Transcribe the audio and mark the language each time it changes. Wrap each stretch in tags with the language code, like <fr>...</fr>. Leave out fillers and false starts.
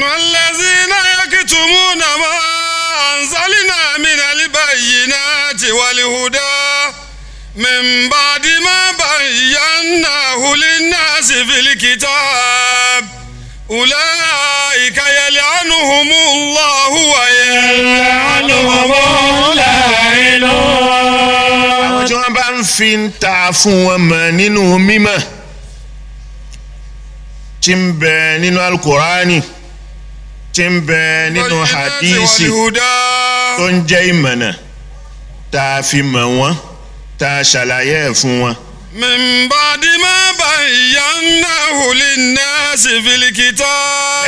<ar>الذين يكتمون ما أنزلنا من البينات والهدى من بعد ما بيناه للناس في الكتاب أولئك يلعنهم الله ويلعنهم اللعينون.</ar> <yo>àwọn tí wọ́n bá ń fi ń ta fún wọn mọ̀ nínú mímọ́ tí ń bẹ nínú alukurani tí ń bẹ nínú hadisi tó ń jẹ́ ìmọ̀nà tá a fi mọ̀ wọ́n tá a ṣàlàyé ẹ̀ fún wọn.</yo> <ar>من بعد ما بيناه للناس في الكتاب.</ar>